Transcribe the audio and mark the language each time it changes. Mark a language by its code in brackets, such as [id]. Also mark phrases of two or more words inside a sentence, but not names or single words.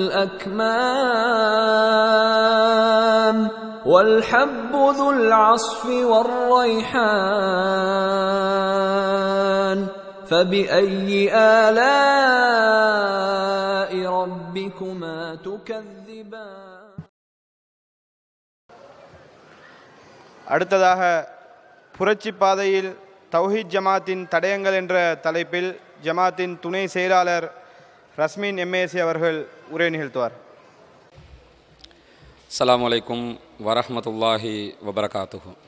[ar] الأكمام والحب ذو العصف والريحان فبأي آلاء ربكما تكذبان. [ta] அடுத்ததாக புரட்சி பாதையில் தௌஹீத் ஜமாத்தின் தடயங்கள் என்ற தலைப்பில் ஜமாத்தின் துணை செயலாளர் ரஸ்மின் எம்ஏசி அவர்கள் உரை நிகழ்த்துவார். [ar] السلام عليكم ورحمة الله وبركاته.